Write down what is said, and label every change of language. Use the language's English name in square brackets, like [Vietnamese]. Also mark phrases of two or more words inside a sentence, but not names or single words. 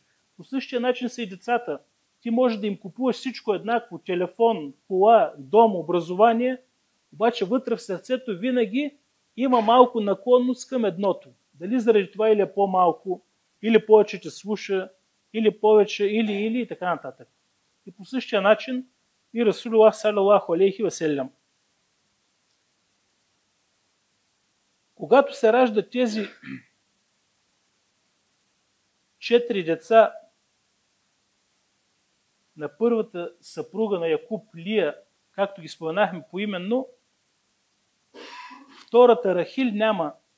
[Bulgarian] По същия начин са и децата. Ти можеш да им купуваш всичко еднакво: телефон, кола, дом, образование, обаче вътре в сърцето винаги има малко наклонност към едното. Дали заради това или е по-малко, или повече те слуша, или повече, или и така нататък. И по същия начин и Расулуллах [Arabic] صلى الله عليه وسلم. [Bulgarian] Когато се раждат тези 4 деца на първата съпруга на Якуб, Лия, както ги споменахме поименно, втората Рахил няма.